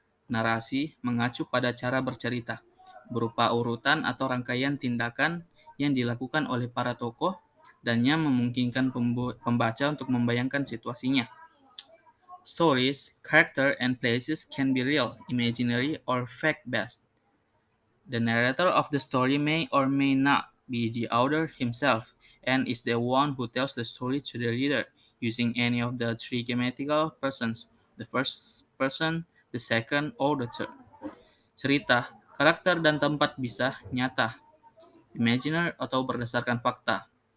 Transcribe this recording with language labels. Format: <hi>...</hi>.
<id>Narasi mengacu pada cara bercerita, berupa urutan atau rangkaian tindakan yang dilakukan oleh para tokoh dan yang memungkinkan pembaca untuk membayangkan situasinya.</id> <en>Stories, character, and places can be real, imaginary, or fact-based. The narrator of the story may or may not be the author himself, and is the one who tells the story to the reader using any of the three grammatical persons, the first person, the second, or the third.</en> <id>Cerita, karakter dan tempat bisa nyata, imaginer atau berdasarkan fakta.</id>